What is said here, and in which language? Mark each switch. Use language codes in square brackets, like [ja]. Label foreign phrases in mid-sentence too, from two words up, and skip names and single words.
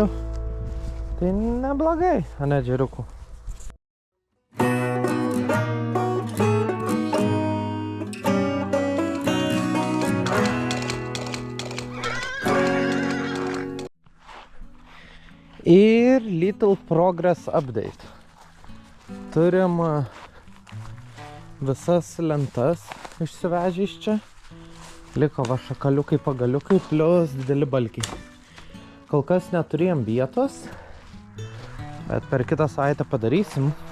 [lt] Tai neblogai, ane džeriukų. Ir [en] little progress update. [lt] Turim visas lentas išsivežę iš čia. Liko va šakaliukai, pagaliukai, plius dideli balkiai. Kol kas neturėjom vietos, bet per kitą savaitę padarysim.